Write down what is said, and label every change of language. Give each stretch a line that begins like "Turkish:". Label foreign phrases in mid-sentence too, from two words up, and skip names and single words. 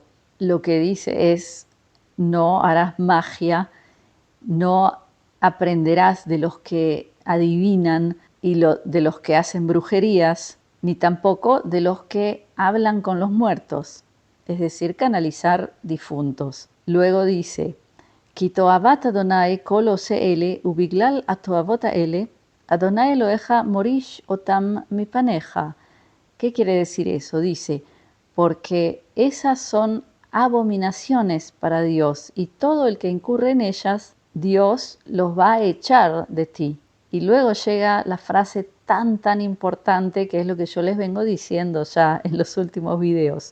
Spanish: Lo que dice es, no harás magia, no aprenderás de los que adivinan y de los que hacen brujerías, ni tampoco de los que hablan con los muertos, es decir, canalizar difuntos. Luego dice,
Hebrew: כי תועבת ה' כל עשה אלה, ובגלל התועבות האלה, ה' אלהיך מוריש אותם מפניך.
Spanish: ¿Qué quiere decir eso? Dice, porque esas son abominaciones para Dios y todo el que incurre en ellas, Dios los va a echar de ti. Y luego llega la frase tan importante que es lo que yo les vengo diciendo ya en los últimos videos.